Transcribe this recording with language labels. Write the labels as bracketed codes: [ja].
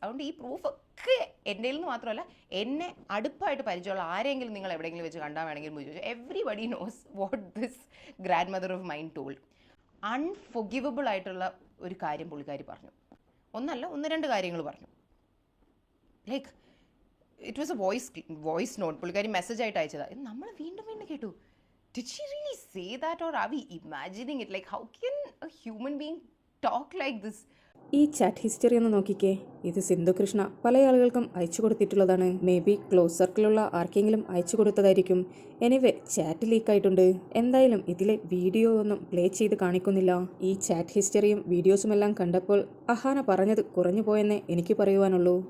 [ml] അതുകൊണ്ട് ഈ പ്രൂഫൊക്കെ എൻ്റെ നിന്ന് മാത്രമല്ല, എന്നെ അടുപ്പായിട്ട് പരിചയമുള്ള ആരെങ്കിലും നിങ്ങൾ എവിടെയെങ്കിലും വെച്ച് കണ്ടാൽ വേണമെങ്കിൽ ചോദിച്ചു. [en] Everybody knows what this grand mother of mine told. [ml] അൺഫൊഗിവബിൾ ആയിട്ടുള്ള ഒരു കാര്യം പുള്ളിക്കാരി പറഞ്ഞു. ഒന്നല്ല, 1-2 കാര്യങ്ങൾ പറഞ്ഞു. [en] Like it was a voice note. [ml] പുള്ളിക്കാരി മെസ്സേജ് ആയിട്ട് അയച്ചതാണ്. നമ്മൾ വീണ്ടും കേട്ടു. [en] Did she really say that, or are we imagining it? Like, how can a human being talk like this [ml] ഈ ചാറ്റ് ഹിസ്റ്ററി ഒന്ന് നോക്കിക്കേ. ഇത് സിന്ധു കൃഷ്ണ പല ആളുകൾക്കും അയച്ചു കൊടുത്തിട്ടുള്ളതാണ്. മേ ബി ക്ലോസ് സർക്കിളുള്ള ആർക്കെങ്കിലും അയച്ചു കൊടുത്തതായിരിക്കും. Anyway chat ലീക്കായിട്ടുണ്ട്. എന്തായാലും ഇതിലെ വീഡിയോ ഒന്നും പ്ലേ ചെയ്ത് കാണിക്കുന്നില്ല. ഈ ചാറ്റ് ഹിസ്റ്ററിയും വീഡിയോസുമെല്ലാം കണ്ടപ്പോൾ അഹാന പറഞ്ഞത് കുറഞ്ഞു പോയെന്നേ എനിക്ക് പറയുവാനുള്ളൂ.